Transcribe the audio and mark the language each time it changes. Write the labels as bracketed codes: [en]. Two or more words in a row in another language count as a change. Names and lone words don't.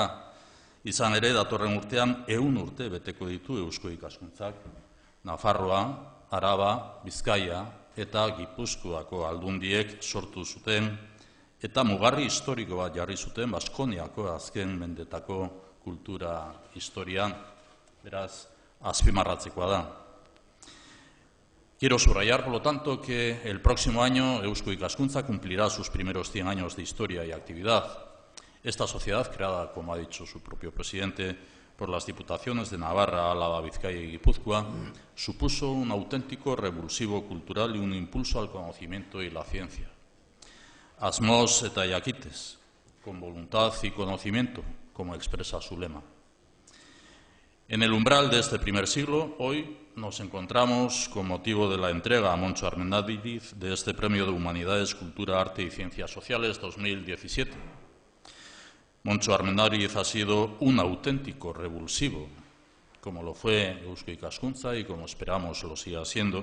[eu] Izan ere, datorren urtean 100 urte beteko ditu Eusko Ikaskuntzak, Nafarroa, Araba, Bizkaia eta Gipuzkoako aldundiek sortu zuten eta mugarri historiko bat jarri zuten Baskoniako azken mendetako kultura historian, beraz, azpimarratzekoa da. [es] Quiero subrayar, por lo tanto, que el próximo año Eusko Ikaskuntza cumplirá sus primeros 100 años de historia y actividad. Esta sociedad, creada, como ha dicho su propio presidente, por las diputaciones de Navarra, Álava, Vizcaya y Guipúzcoa, supuso un auténtico revulsivo cultural y un impulso al conocimiento y la ciencia. [eu] Asmoz eta jakites, [es] con voluntad y conocimiento, como expresa su lema. En el umbral de este primer siglo, hoy nos encontramos con motivo de la entrega a Montxo Armendariz de este Premio de Humanidades, Cultura, Arte y Ciencias Sociales 2017. Montxo Armendariz ha sido un auténtico revulsivo, como lo fue Eusko Ikaskuntza y como esperamos lo siga siendo.